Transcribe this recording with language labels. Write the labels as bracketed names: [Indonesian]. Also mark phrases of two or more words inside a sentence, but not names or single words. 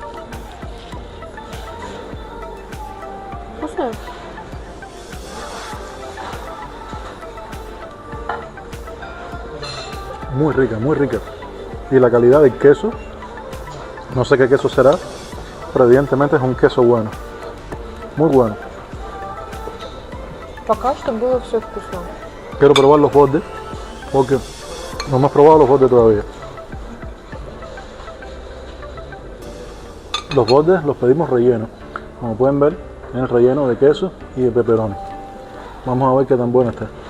[Russian] Вкусно? [Spanish] Muy rica, muy rica. Y la calidad del queso, no sé qué queso será, pero evidentemente es un queso bueno. Muy bueno. [Russian] Пока что было все вкусно. [Spanish] Quiero probar los bordes, porque no hemos probado los bordes todavía. Los bordes los pedimos rellenos. Como pueden ver, tienen relleno de queso y de pepperoni. Vamos a ver qué tan bueno está.